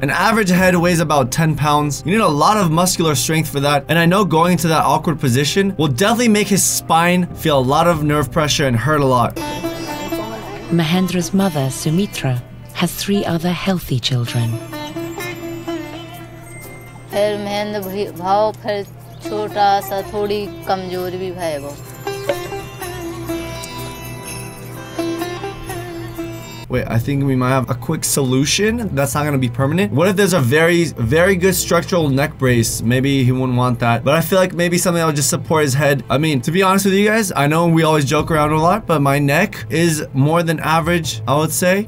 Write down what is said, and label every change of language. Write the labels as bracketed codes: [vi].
[en] An average head weighs about 10 pounds. You need a lot of muscular strength for that. And I know going into that awkward position will definitely make his spine feel a lot of nerve pressure and hurt a lot. Mahendra's mother, Sumitra, has 3 other healthy children. [hi] फिर महेंद्र भाव फिर छोटा सा थोड़ी कमजोर भी है वो. [en] Wait, I think we might have a quick solution. That's not going to be permanent. What if there's a very good structural neck brace? Maybe he wouldn't want that. But I feel like maybe something that would just support his head. I mean, to be honest with you guys, I know we always joke around a lot, but my neck is more than average, I would say.